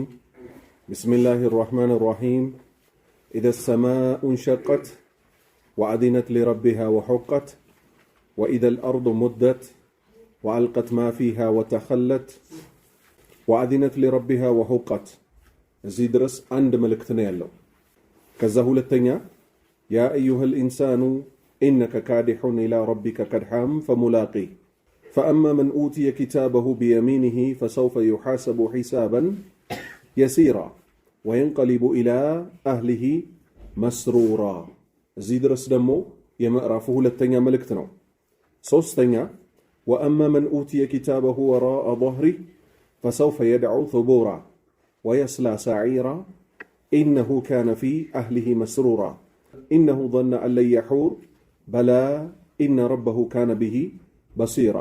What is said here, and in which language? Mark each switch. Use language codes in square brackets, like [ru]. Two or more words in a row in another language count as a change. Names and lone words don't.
[ar] بسم الله الرحمن الرحيم. إذا السماء انشقت وأذنت لربها وحقت وإذا الأرض مدت وألقت ما فيها وتخلت وأذنت لربها وحقت. [am] እዚህ ድረስ አንድ መልእክት ነው ያለው። ከዛ ሁለተኛ ያ [ar] أيها الإنسان إنك كادح إلى ربك كدحا فملاقيه فأما من أوتي كتابه بيمينه فسوف يحاسب حسابا يسيرا وينقلب إلى أهله مسرورا. [am] እዚህ ድረስ ደግሞ የምዕራፉ ሁለተኛ መልእክት ነው። ሶስተኛ [ar] وأما من أوتي كتابه وراء ظهره فسوف يدعو ثبورا ويصلى سعيرا إنه كان في أهله مسرورا إنه ظن أن لن يحور بلى إن ربه كان به بصيرا.